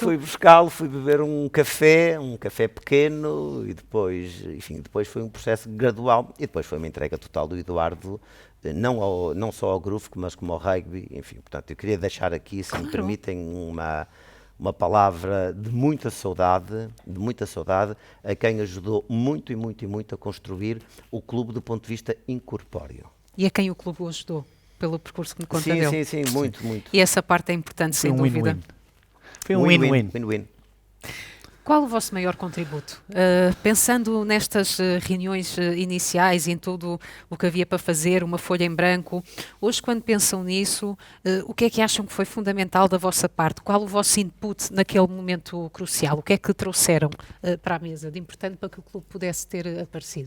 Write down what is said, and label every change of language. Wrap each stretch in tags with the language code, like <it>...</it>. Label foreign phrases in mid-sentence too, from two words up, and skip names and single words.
<pt>Fui buscá-lo, fui beber um café pequeno e depois, enfim, depois foi um processo gradual e depois foi uma entrega total do Eduardo, não só ao grupo, mas como ao rugby, enfim, portanto, eu queria deixar aqui, se me permitem, uma palavra de muita saudade a quem ajudou muito e muito e muito a construir o clube do ponto de vista incorpóreo. E a quem o clube o ajudou, pelo percurso que me conta dele. Sim, muito. E essa parte é importante, Foi sem um dúvida. win-win. Foi um win-win. Win-win. Qual o vosso maior contributo? Pensando nestas reuniões iniciais e em tudo o que havia para fazer, uma folha em branco, hoje quando pensam nisso, o que é que acham que foi fundamental da vossa parte? Qual o vosso input naquele momento crucial? O que é que trouxeram para a mesa de importante para que o clube pudesse ter aparecido?</pt>